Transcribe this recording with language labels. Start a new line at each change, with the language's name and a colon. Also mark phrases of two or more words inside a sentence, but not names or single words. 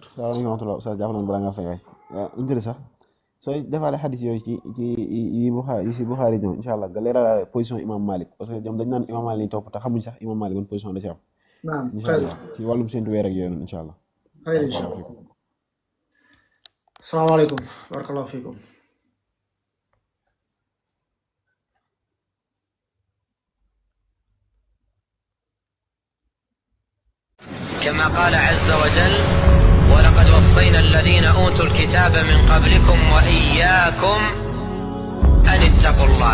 Arabic: السلام عليكم ورحمة الله
Wolof: Oustaz jàpp nañu balaa nga fay waay waaw ñu sax sooy defaale xadis yooyu ci yi si Buxaari ñëw
Arabic: إن شاء الله
Wolof: nga leeral position imam Malik
French: parce que
Wolof: ñoom dañ naan imam Malik lañ topp te xamuñ sax imam Malik ban position la ci am. naam
Arabic: إن شاء الله
Wolof: ci wàllum séntu weer ak yooyu noonu
Arabic: إن شاء الله. خير إن شاء الله السلام عليكم بارك الله فيكم. كما قال عز وجل ولقد وصينا الذين أوتوا الكتاب من قبلكم وإياكم أن اتقوا الله